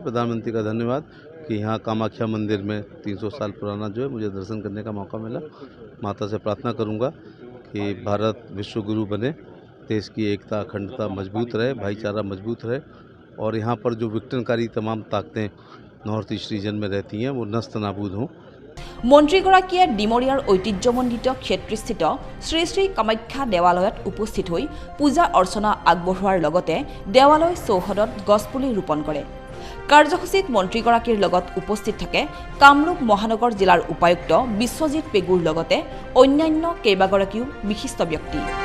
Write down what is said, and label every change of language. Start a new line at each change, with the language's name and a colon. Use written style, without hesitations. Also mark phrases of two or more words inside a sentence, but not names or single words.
Hindi: प्रधानमंत्री का धन्यवाद कि यहाँ कामाख्या मंदिर में 300 साल पुराना जो है मुझे दर्शन करने का मौका मिला। माता से प्रार्थना करूँगा कि भारत विश्व गुरु बने, देश की एकता अखंडता मजबूत रहे, भाईचारा मजबूत रहे और यहाँ पर जो विघटनकारी तमाम ताकतें
English: North East region
Hindi: में रहती हैं वो नस्त नाबूद हों।
Assamese: মন্ত্ৰীগৰাকীয়ে ডিমৰীয়াৰ ঐতিহ্যমণ্ডিত ক্ষেত্ৰস্থিত শ্ৰী শ্ৰী কামাখ্যা দেৱালয়ত উপস্থিত হৈ পূজা অৰ্চনা আগবঢ়োৱাৰ লগতে দেৱালয় চৌহদত গছপুলি ৰোপণ কৰে। কাৰ্যসূচীত মন্ত্ৰীগৰাকীৰ লগত উপস্থিত থাকে কামৰূপ মহানগৰ জিলাৰ উপায়ুক্ত বিশ্বজিৎ পেগুৰ লগতে অন্যান্য কেইবাগৰাকীও বিশিষ্ট ব্যক্তি।